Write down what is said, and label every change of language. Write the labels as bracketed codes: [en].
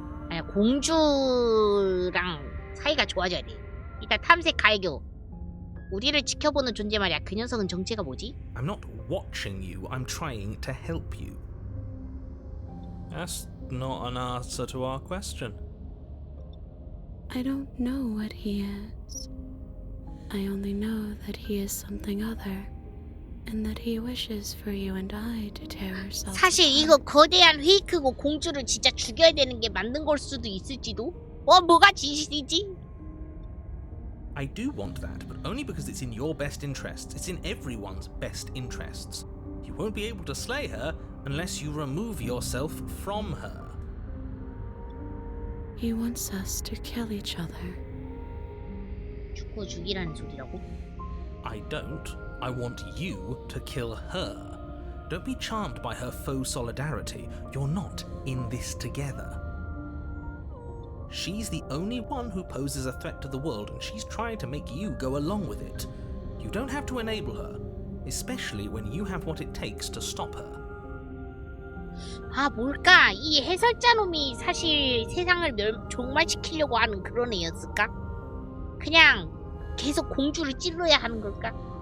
[ko] 아니, 공주랑 사이가 좋아져야 돼. 일단 탐색 갈겨. 우리를 지켜보는 존재 말이야. 그 녀석은 정체가 뭐지? [en] I'm not watching you, I'm trying to help you. That's not an answer to our question. I don't know what he is. I only know that he is something other, and that he wishes for you and I to tear ourselves [ko] 사실 [en] apart. [ko] 이거 거대한 페이크고 공주를 진짜 죽여야 되는 게 맞는 걸 수도 있을지도? 뭐가 진실이지? [en] I do want that, but only because it's in your best interests. It's in everyone's best interests. You won't be able to slay her unless you remove yourself from her. He wants us to kill each other. [ko] 죽이라는 소리라고? [en] I don't. I want you to kill her. Don't be charmed by her faux solidarity. You're not in this together. She's the only one who poses a threat to the world, and she's trying to make you go along with it. You don't have to enable her, especially when you have what it takes to stop her. [ko] 아, 뭘까? 이 해설자 놈이 사실 세상을 종말시키려고 하는 그런 애였을까? 그냥 계속 공주를 찔러야 하는 걸까?